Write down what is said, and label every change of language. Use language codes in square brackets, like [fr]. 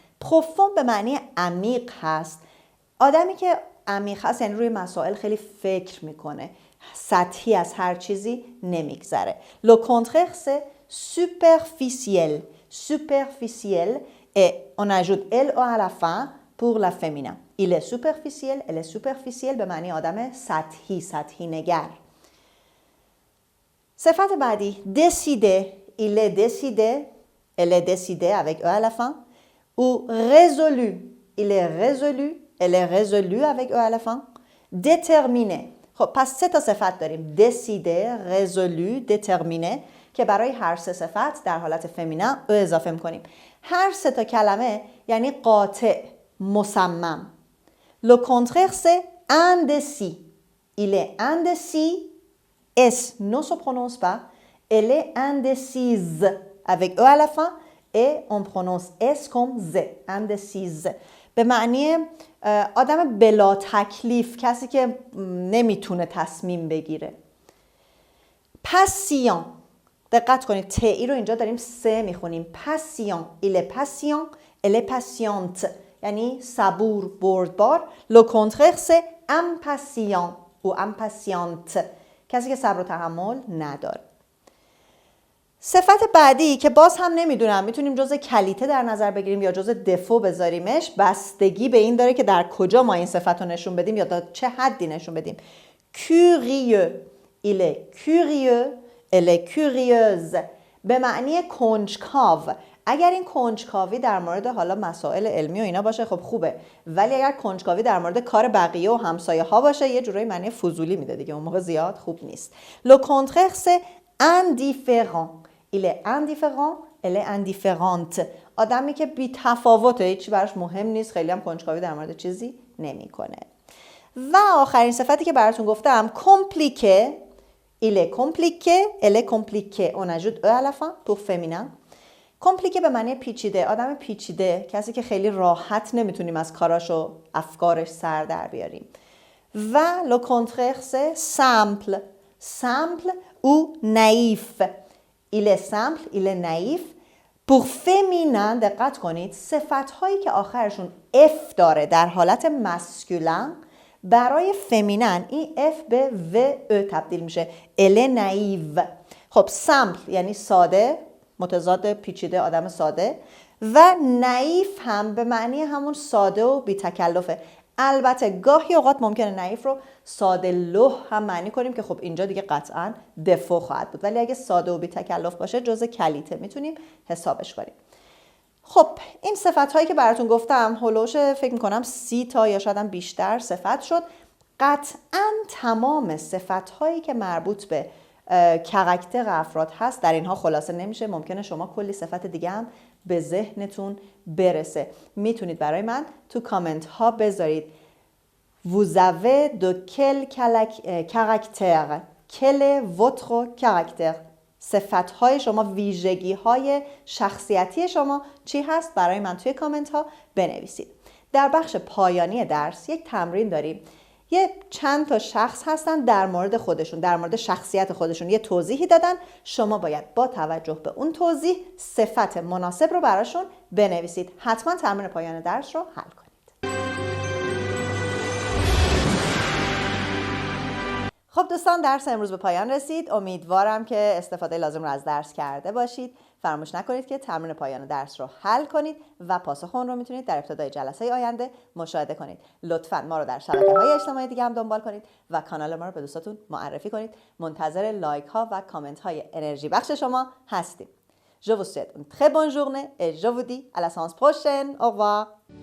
[fa] Profond به معنی عمیق هست. آدمی که عمیق هست یعنی روی مسائل خیلی فکر میکنه، سطحی از هر چیزی نمیگذره. [fr] Le contraire c'est superficiel. Superficiel et on ajoute elle à la fin pour la féminin. Il est superficiel, elle est superficielle [fa] به معنی آدم سطحی نگر. صفت بعدی décider. [fr] Il est décidé, elle est décidée avec e à la fin. Ou résolu. Il est résolu, elle est résolue avec e à la fin. [fa] Déterminé. خب پس سه تا صفت داریم. décider, résolu, déterminé. که برای هر سه صفت در حالت فمینن او اضافه میکنیم. هر سه تا کلمه یعنی قاطع، مصمم. [fr] Le contraire c'est indécis. Il est indécis. S ne se prononce pas. Elle est indécise avec E à la fin et on prononce S comme Z. Indécise. [fa] به معنی آدم بلا تکلیف، کسی که نمیتونه تصمیم بگیره. پاسیون، دقت کنید تی رو اینجا داریم سه میخونیم. [fr] پاسیون، il est patient, elle est patiente، [fa] یعنی صبور، بردبار. [fr] Le contraire c'est impatient ou impatiente، [fa] کسی که صبر و تحمل نداره. صفت بعدی که باز هم نمیدونم میتونیم جزء کلیته در نظر بگیریم یا جزء دفو بذاریمش، بستگی به این داره که در کجا ما این صفت رو نشون بدیم یا تا چه حدی نشون بدیم. [fr] curieux، il est curieux، elle est curieuse، [fa] به معنی کنجکاو. اگر این کنجکاوی در مورد حالا مسائل علمی و اینا باشه خب خوبه، ولی اگر کنجکاوی در مورد کار بقیه و همسایه ها باشه یه جورایی معنی فضولی میده دیگه، اون موقع زیاد خوب نیست. [fr] Le contraire c'est indifférent. Il est indifférent, elle est indifférente. [fa] آدمی که بی تفاوته، هیچی براش مهم نیست، خیلی هم کنجکاوی در مورد چیزی نمیکنه. و آخرین صفتی که براتون گفتم compliqué. [fr] Il est compliqué, elle est compliquée. On ajoute E à la fin pour féminin. [fa] compliqué به معنی پیچیده، آدم پیچیده، کسی که خیلی راحت نمیتونیم از کاراش و افکارش سر در بیاریم. [fr] و le contraire c'est simple. simple ou naïf. Il est simple, il est naïf. pour féminin [fa] دقت کنید صفت‌هایی که آخرشون F داره در حالت مسکولین برای فمینن این F به V تبدیل میشه. [fr] elle est naïve. [fa] خب simple یعنی ساده، متضاد پیچیده، آدم ساده. و نایف هم به معنی همون ساده و بی تکلفه. البته گاهی اوقات ممکنه نایف رو ساده لوح هم معنی کنیم که خب اینجا دیگه قطعا دفو خواهد بود، ولی اگه ساده و بی تکلف باشه جزء کلیته میتونیم حسابش کنیم. خب این صفت هایی که براتون گفتم هولوش فکر میکنم 30 تا یا شاید هم بیشتر صفت شد. قطعا تمام صفت هایی که مربوط به کاراکتر افراد هست در اینها خلاصه نمیشه. ممکنه شما کلی صفت دیگه هم به ذهنتون برسه. میتونید برای من تو کامنت ها بذارید [fr] Vous avez de quel caractère? Quel est votre caractère? [fa] صفت های شما، ویژگی های شخصیتی شما چی هست؟ برای من توی کامنت ها بنویسید. در بخش پایانی درس یک تمرین داریم. یه چند تا شخص هستن در مورد خودشون، در مورد شخصیت خودشون یه توضیحی دادن. شما باید با توجه به اون توضیح صفت مناسب رو براشون بنویسید. حتما تمرین پایان درس رو حل کنید. خب دوستان درس امروز به پایان رسید. امیدوارم که استفاده لازم رو از درس کرده باشید. فراموش نکنید که تمرین پایان درس رو حل کنید و پاسخ اون رو میتونید در ابتدای جلسه آینده مشاهده کنید. لطفاً ما رو در شبکه‌های اجتماعی دیگه هم دنبال کنید و کانال ما رو به دوستاتون معرفی کنید. منتظر لایک ها و کامنت های انرژی بخش شما هستیم. [fr] Je vous souhaite une très bonne journée et je vous dis à la séance prochaine. Au revoir.